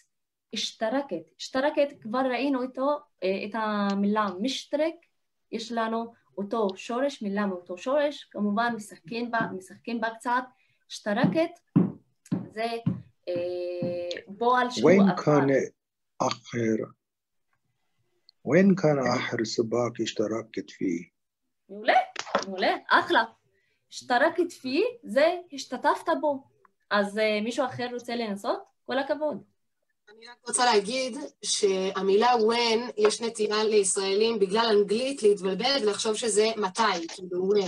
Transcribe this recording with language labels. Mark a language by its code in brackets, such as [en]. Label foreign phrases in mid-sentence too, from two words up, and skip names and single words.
[he] השתרקת, כבר ראינו את המילה משתרק, יש לנו אותו שורש, מילה מאותו שורש, כמובן משחקים בה קצת. השתרקת זה בועל שהוא [ar] وين كان آخر سباق اشتركت فيه؟ [he] מעולה, אחלה. [ar] اشتركت فيه [he] זה השתתפת בו. אז מישהו אחר רוצה לנסות? כל הכבוד. אני רק רוצה להגיד שהמילה when יש נטייה לישראלים בגלל אנגלית להתבלבל ולחשוב שזה מתי, כאילו when.